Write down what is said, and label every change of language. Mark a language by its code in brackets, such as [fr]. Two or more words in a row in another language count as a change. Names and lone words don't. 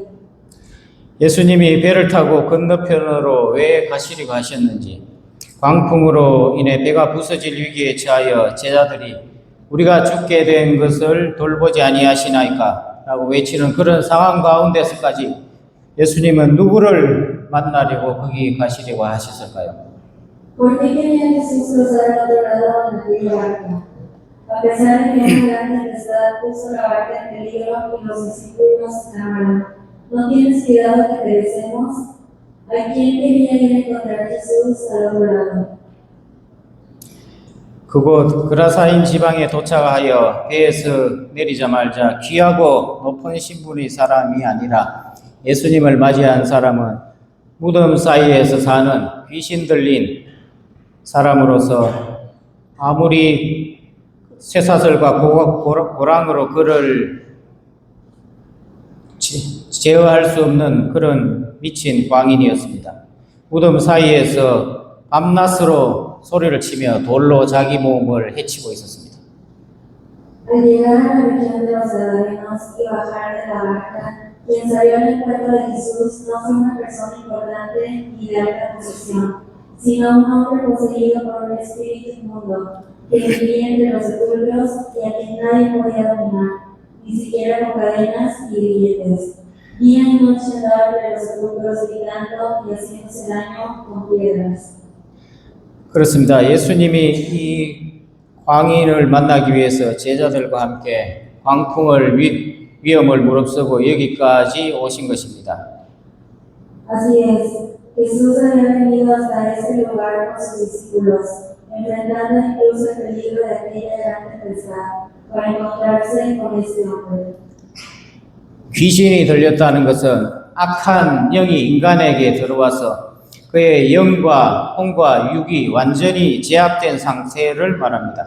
[ko] 예수님이 배를 타고 건너편으로 왜 가시려고 하셨는지, 광풍으로 인해 배가 부서질 위기에 처하여 제자들이 우리가 죽게 된 것을 돌보지 아니하시나이까 라고 외치는 그런 상황 가운데서까지 예수님은 누구를 만나려고 거기 가시려고 하셨을까요? [es] ¿Por qué quería Jesús cruzar al otro lado en aquella barca? A pesar de que una gran tempestad puso la barca en peligro y los discípulos clamaron, ¿no tienes cuidado que perecemos? ¿A quién quería ir a encontrar Jesús al otro lado? [ko] 그곳 그라사인 지방에 도착하여 배에서 내리자마자 귀하고 높은 신분의 사람이 아니라 예수님을 맞이한 사람은 무덤 사이에서 사는 귀신 들린 사람으로서 아무리 쇠사슬과 고랑으로 그를 제어할 수 없는 그런 미친 광인이었습니다. 무덤 사이에서 밤낮으로 소리를 치며 돌로 자기 몸을 해치고 있었습니다. [es] Al llegar a la región de los Gadarenos y bajar de la barca, quien salió al encuentro de Jesús no fue una persona importante ni de alta posición, sino un hombre poseído por un espíritu inmundo, que vivía entre los sepulcros y a quien nadie podía dominar, ni siquiera con cadenas y grilletes. Día y noche andaba entre los sepulcros gritando y haciéndose daño con piedras. [ko] 그렇습니다. 예수님이 이 광인을 만나기 위해서 제자들과 함께 광풍을 위험을 무릅쓰고 여기까지 오신 것입니다. [es] Así es, Jesús había venido hasta este lugar con sus discípulos, enfrentando incluso el peligro de aquella gran tempestad, para encontrarse con este hombre. [ko] 귀신이 들렸다는 것은 악한 영이 인간에게 들어와서 그의 영과 혼과 육이 완전히 제압된 상태를 말합니다.